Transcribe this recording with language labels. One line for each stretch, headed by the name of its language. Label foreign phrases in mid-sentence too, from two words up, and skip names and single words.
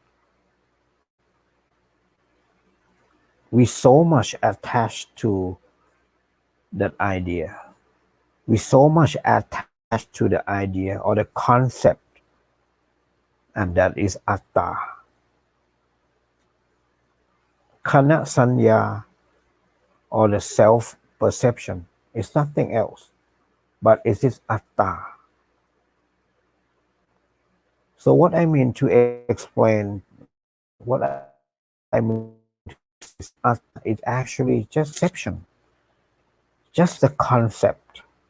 English: We so much attached to that idea. We so much attached to the idea or the concept, and that is atta.
Pali: Kana sanya,
English: or the self perception, is nothing else but it is atta. So what I mean to explain, what I mean is atta is actually just perception, just the concept.